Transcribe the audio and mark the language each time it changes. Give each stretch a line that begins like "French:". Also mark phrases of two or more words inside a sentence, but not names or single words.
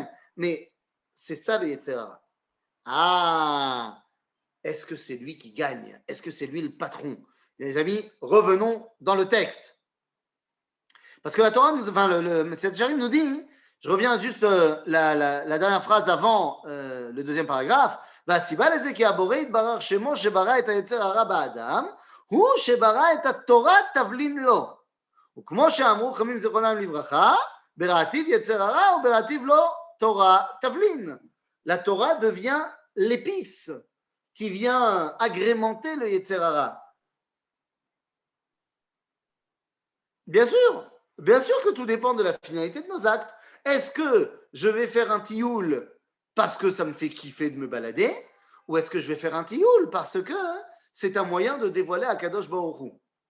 French: Mais c'est ça le
Hebrew: יצר הרע.
French: Ah, est-ce que c'est lui qui gagne? Est-ce que c'est lui le patron? Les amis, revenons dans le texte. Parce que la Torah, le Messiah Jarim nous dit, je reviens juste la dernière phrase avant le deuxième paragraphe,
Hebrew: והסיבה לזה כי הבורא יתברך שמו שברא את היצר הרע באדם, הוא שברא את התורה תבלין לו. וכמו שאמרו חכמים זיכרונם לברכה, בראתיו יצר הרע ובראתיו לא תורה תבלין.
French: La Torah devient l'épice qui vient agrémenter le
Hebrew: יצר הרע?
French: Bien sûr que tout dépend de la finalité de nos actes. Est-ce que je vais faire un tioul parce que ça me fait kiffer de me balader, ou est-ce que je vais faire un tioul parce que c'est un moyen de dévoiler
Hebrew: הקדוש ברוך הוא?